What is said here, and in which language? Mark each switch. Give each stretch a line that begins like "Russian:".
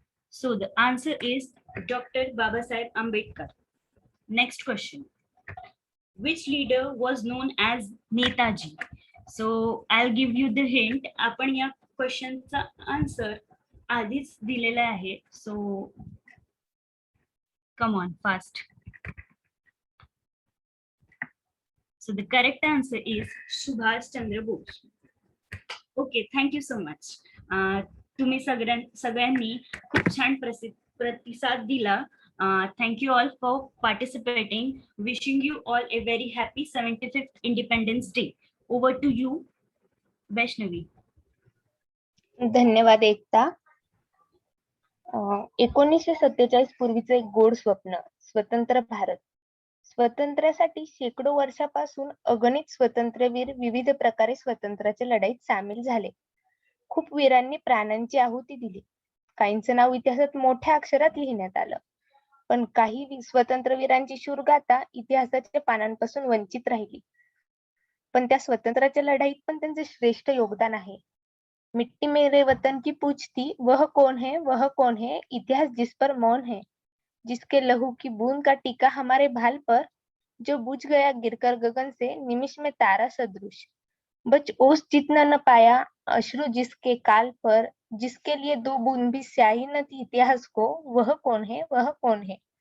English: So the answer is Dr. Babasaheb Ambedkar. Next question. Which leader was known as Netaji? So I'll give you the hint.
Marathi: आपण या क्वेश्चनचा answer आधीच दिलेला आहे.
English: So come on, fast. So the correct answer is Subhash Chandra Bose. Okay, thank you so much.
Marathi: तुम्ही सगळ्यांनी खूप छान प्रतिसाद दिला.
English: Thank you all for participating. Wishing you all a very happy 75th Independence Day. Over to you, Vaishnavi.
Marathi: धन्यवाद एकता. 1947 पूर्वीचे एक गोड स्वप्न, स्वतंत्र भारत. स्वातंत्र्यासाठी शेकडो वर्षापासून अगणित स्वातंत्र्यवीर विविध प्रकारे स्वातंत्र्याच्या लढाईत सामील झाले. खूप वीरांनी प्राणांची आहुती दिली. काहींचं नाव इतिहासात मोठ्या अक्षरात लिहिण्यात आलं, पण काही स्वतंत्रवीरांची शूरगाथा इतिहासाच्या पानांपासून वंचित राहिली. पण त्या स्वतंत्राच्या लढाईत पण त्यांचे श्रेष्ठ योगदान आहे.
Hindi: मिट्टी मेरे वतन की पूछती वह कौन है, इतिहास जिस पर मौन है, जिसके लहू की बूंद का टीका हमारे भाल पर, जो बुझ गया गिरकर गगन से निमिष में तारा सदृश, बच ओस जितना न पाया अश्रु जिसके काल पर, जिसके लिए दो बूंद भी स्याही न थी इतिहास को, वह कौन है,